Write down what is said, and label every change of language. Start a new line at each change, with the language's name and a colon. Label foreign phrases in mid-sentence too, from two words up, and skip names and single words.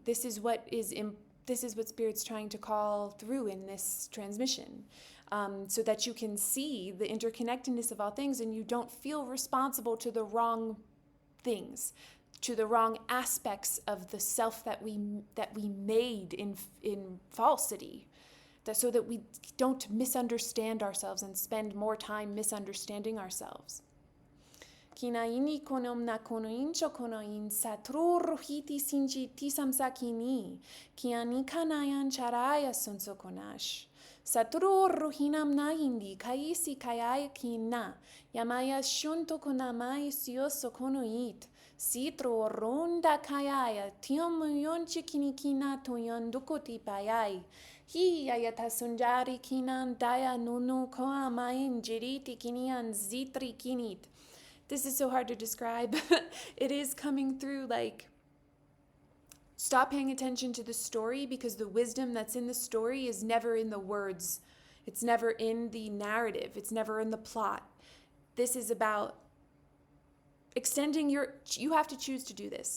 English: This is what Spirit's trying to call through in this transmission, so that you can see the interconnectedness of all things and you don't feel responsible to the wrong things, to the wrong aspects of the self that we made in falsity. So that we don't misunderstand ourselves and spend more time misunderstanding ourselves. Kinaini konom na konoin chokonoin satro rohiti sinji tisam sakini kiani kanayan charaya sonsokonash satro rohinam na indi kaisi kayaya kina yamaya shunto konamai sioso konoit sitro ronda kayaya tiomuyon chikinikina toyon dukoti payai hi ayata sunjari kinan daya nunu koamain jiriti kinian zitri kinit. This is so hard to describe. It is coming through like, stop paying attention to the story, because the wisdom that's in the story is never in the words. It's never in the narrative. It's never in the plot. This is about extending you have to choose to do this.